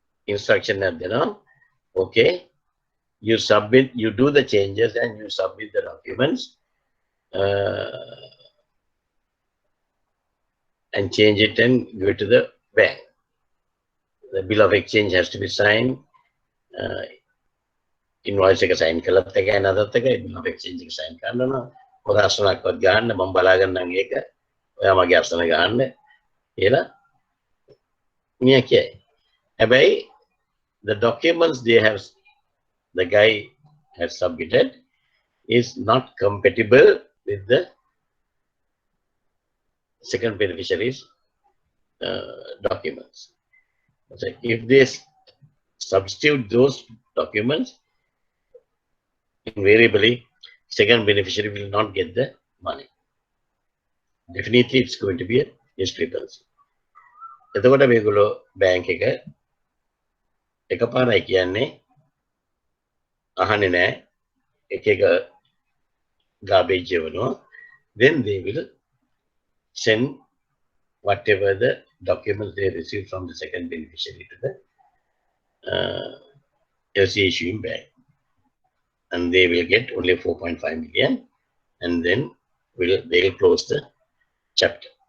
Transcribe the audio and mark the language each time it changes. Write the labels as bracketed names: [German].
[English] instruction at okay, you submit, you do the changes and you submit the documents and change it and give it to the bank. The bill of exchange has to be signed. [Sinhala] Invoice එක sign කළත් එකයි නැතත් එකයි bill of exchange එක sign කරනවා. ඔය අසනක්වත් ගන්න මම බලා ගන්නම් ඒක. ඔයා මගේ අසන ගන්න කියලා මියා කියයි. [English] හැබැයි the documents the guy has submitted is not compatible with the second beneficiary's documents. So if they substitute those documents, invariably second beneficiary will not get the money. Definitely it's going to be a discrepancy. [Sinhala] එතකොට මේගොල්ලෝ bank එක එකපාරයි කියන්නේ අහන්නේ නැහැ එක එක garbage එවනවා. [English] Then they will send whatever the documents they receive from the second beneficiary to the LC issuing bank, and they will get only 4.5 million, and then they will close the chapter.